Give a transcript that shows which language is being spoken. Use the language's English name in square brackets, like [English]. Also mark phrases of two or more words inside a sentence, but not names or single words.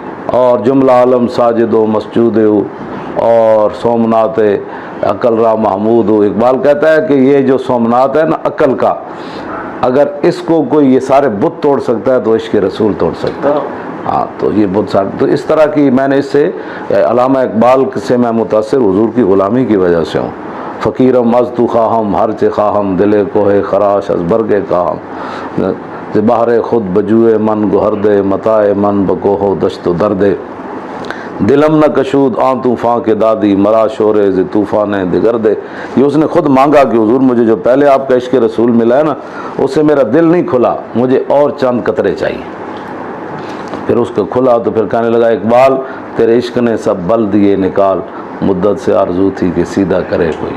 [Urdu] اور جملہ عالم ساجد و مسجود ہو اور سومنات عقل را محمود ہو. اقبال کہتا ہے کہ یہ جو سومنات ہے نا عقل کا، اگر اس کو کوئی یہ سارے بت توڑ سکتا ہے تو عشق رسول توڑ سکتا ہے. ہاں تو یہ بت سارے، تو اس طرح کی میں نے اس سے علامہ اقبال سے میں متاثر حضور کی غلامی کی وجہ سے ہوں. [Persian] فقیرم از تو خواہم ہرچ خواہم دل کوہ خراش از برگ خواہم، بہر خود بجوئے من گہر دے متاع من بکوہ دشت و دردے، دلم نہ کشود آن طوفان کے دادی مرا شورے ز طوفان دگر دے. [Urdu] یہ اس نے خود مانگا کہ حضور مجھے جو پہلے آپ کا عشق رسول ملا ہے نا، اس سے میرا دل نہیں کھلا، مجھے اور چند قطرے چاہیے. پھر اس کو کھلا تو پھر کہنے لگا اقبال تیرے عشق نے سب بل دیے نکال، مدت سے آرزو تھی کہ سیدھا کرے کوئی.